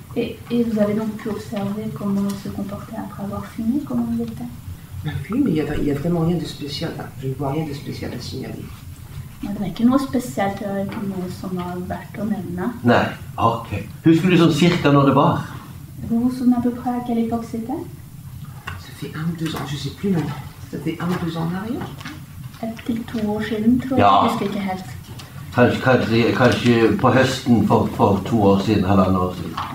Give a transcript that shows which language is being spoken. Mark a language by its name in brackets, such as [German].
[French] Et vous avez donc pu observer comment il se comportait après avoir fumé, comment il était? Oui, mais il y a vraiment rien de spécial. Je ne vois rien de spécial à signaler. [Norwegian] Det var ikke noe spesielt, det var ikke noe som var verdt å nevne. Nei, ok. Husker du sånn cirka når det var? [French] Vous vous souvenez à peu près à quelle époque c'était? Ça fait 1 ou 2 ans, je ne sais plus maintenant. Ça fait 1 ou 2 ans en arrière. [Norwegian] Til 2 år siden, tror jeg. Jeg husker ikke helt. Kanskje på høsten for 2 år siden, halvannet år siden.